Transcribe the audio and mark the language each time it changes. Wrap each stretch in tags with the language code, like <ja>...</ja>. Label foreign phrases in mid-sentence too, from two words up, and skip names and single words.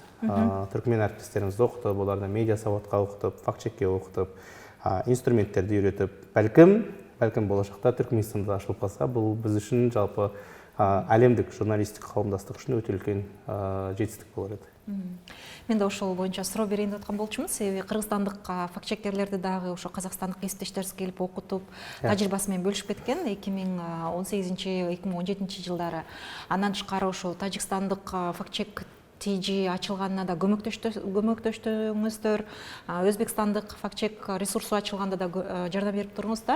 <kk>Түркмен әріптестерімізді оқытып, оларды медиа сауатқа оқытып, факт-чекке оқытып, инструменттерді үйретіп, бәлкім болашақта Түркменстанда ашылып қалса, бұл біз үшін жалпы әлемдік журналистік қауымдастық үшін өте үлкен жетістік болар еді.</kk> <ky>Мен де ошол боюнча суроо берейин деп аткан болчумун. Себеби кыргызстандык факт-чекерлерди дагы ошо казакстандык кесиптештерибиз келип окутуп, тажрыйбасы менен бөлүшүп кеткен 2018-2017 жылдары. Андан тышкары ошо тажикстандык факт-чек TG ачылганына да көмөктөштүңүздөр, Өзбекстандык факт-чек ресурсу ачылганда да жардам берип туруңуздар.</ky>